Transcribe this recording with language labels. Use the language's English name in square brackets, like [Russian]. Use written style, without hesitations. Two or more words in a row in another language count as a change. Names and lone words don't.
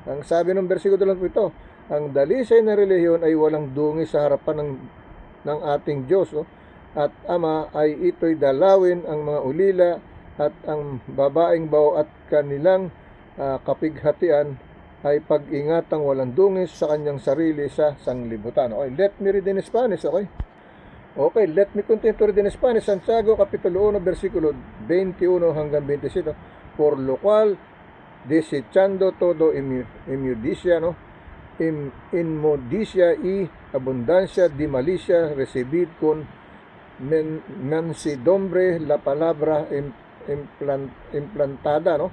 [Filipino] Ang sabi ng bersikulo lang po ito, ang dalisay na relihiyon ay walang dungis sa harapan ng ating Diyos, no? At Ama ay ito'y dalawin ang mga ulila at ang babaeng bao at kanilang kapighatian ay pag-ingatang walang dungis sa kanyang sarili sa sanglibutan. [English] Okay, let me read in Spanish, okay? Okay, let me continue to read in Spanish. [Filipino] Santiago, Kapitulo 1, versikulo 21 hanggang 27. [Spanish] Por lo cual, desechando todo inmundicia, ¿no? Inmundicia y abundancia de malicia, recibid con mansedumbre la palabra implantada, ¿no?